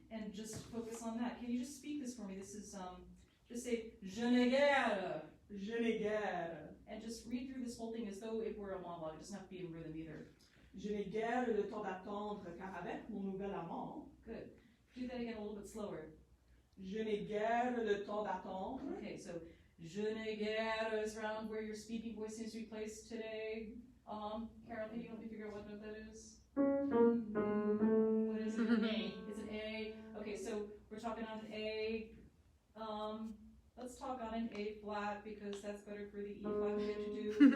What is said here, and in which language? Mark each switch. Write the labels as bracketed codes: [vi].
[en] and just focus on that. Can you just speak this for me? This is, just say, je n'ai guère. [fr] Je n'ai guère. [en] And just read through this whole thing as though it were a monologue. It doesn't have to be in rhythm either. [fr] Je n'ai guère le temps d'attendre, car avec mon nouvel amant. [en] Good. Do that again a little bit slower. [fr] Je n'ai guère le temps d'attendre. [en] Okay, so je n'ai guère is around where your speaking voice seems to be placed today. Carol, can you help me figure out what note that is? What is it? A. It's an A. Okay, so we're talking on an A. Let's talk on an A flat because that's better for the E flat we get to do.